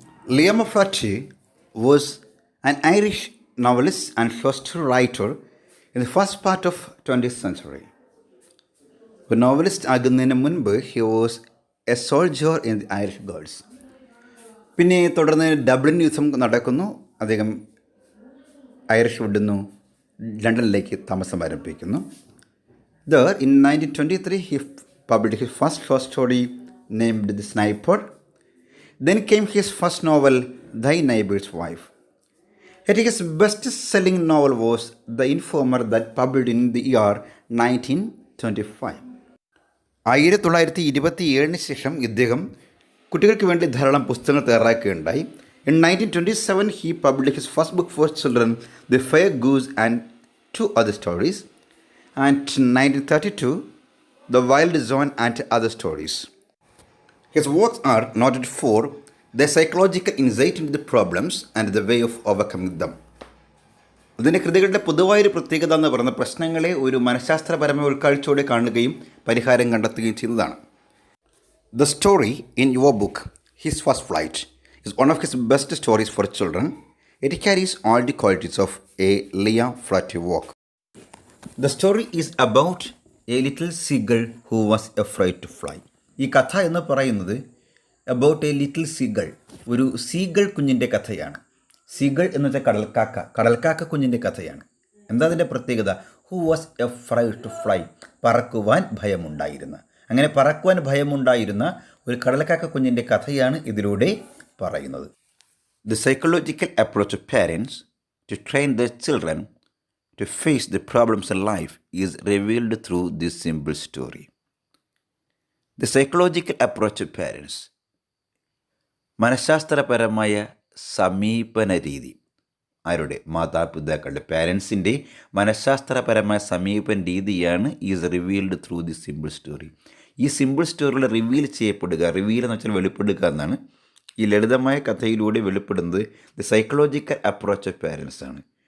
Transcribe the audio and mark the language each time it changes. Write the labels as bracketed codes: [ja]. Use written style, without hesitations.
[en] Liam O'Flaherty was an Irish novelist and short story writer in the first part of 20th century. [ml] ഒരു novelist ആകുന്നതിന് മുൻപ് [en] He was a soldier in the Irish guards. [ml] പിന്നെ തുടർന്ന് Dublin യുദ്ധം നടക്കുന്നു. അദ്ദേഹം Irish വിടുന്നു, ലണ്ടനിലേക്ക് താമസം ആരംഭിക്കുന്നു. [en] There in 1923 he published his first short story named The Sniper. Then came his first novel Thy Neighbor's Wife. Yet his best-selling novel was The Informer that published in the year 1925. [ml] 1927 ശേഷം ഇദ്ദേഹം കുട്ടികൾക്ക് വേണ്ടി ധാരാളം പുസ്തകങ്ങൾ തയ്യാറാക്കുകയുണ്ടായി. [en] In 1927 he published his first book for children, The Fair Goose and Two Other Stories, and 1932 The Wild Zone and Other Stories. His works are noted for their psychological insight into the problems and the way of overcoming them. [ml] ഇതിൻ്റെ കൃതികളുടെ പൊതുവായൊരു പ്രത്യേകത എന്ന് പറയുന്ന പ്രശ്നങ്ങളെ ഒരു മനഃശാസ്ത്രപരമായ ഉൾക്കാഴ്ചയോടെ കാണുകയും പരിഹാരം കണ്ടെത്തുകയും ചെയ്യുന്നതാണ്. [en] The story in your book, His First Flight, is one of his best stories for children. It carries all the qualities of a Liam Flatty work. The story is about a little seagull who was afraid to fly. [ml] ഈ കഥ എന്ന് പറയുന്നത് [en] about a little seagull, [ml] ഒരു seagull കുഞ്ഞിൻ്റെ കഥയാണ്. Seagull എന്ന് വെച്ചാൽ കടൽക്കാക്ക കുഞ്ഞിൻ്റെ കഥയാണ്. എന്താ അതിൻ്റെ പ്രത്യേകത? [en] who was afraid to fly, [ml] പറക്കുവാൻ ഭയമുണ്ടായിരുന്ന. അങ്ങനെ പറക്കുവാൻ ഭയമുണ്ടായിരുന്ന ഒരു കടൽക്കാക്ക കുഞ്ഞിൻ്റെ കഥയാണ് ഇതിലൂടെ പറയുന്നത്. [en] The psychological approach of parents to train their children to face the problems in life is revealed through this simple story. The psychological approach of parents, [ml] മനഃശാസ്ത്രപരമായ സമീപന രീതി. ആരുടെ? മാതാപിതാക്കളുടെ, പാരൻസിൻ്റെ മനഃശാസ്ത്രപരമായ സമീപന രീതിയാണ് [en] Is revealed through the simple story. [ml] ഈ simple സ്റ്റോറിയിൽ reveal ചെയ്യപ്പെടുക, reveal എന്ന് വെച്ചാൽ വെളിപ്പെടുക എന്നാണ്. ഈ ലളിതമായ കഥയിലൂടെ വെളിപ്പെടുന്നത് [en] the psychological approach of parents [ml] ആണ്.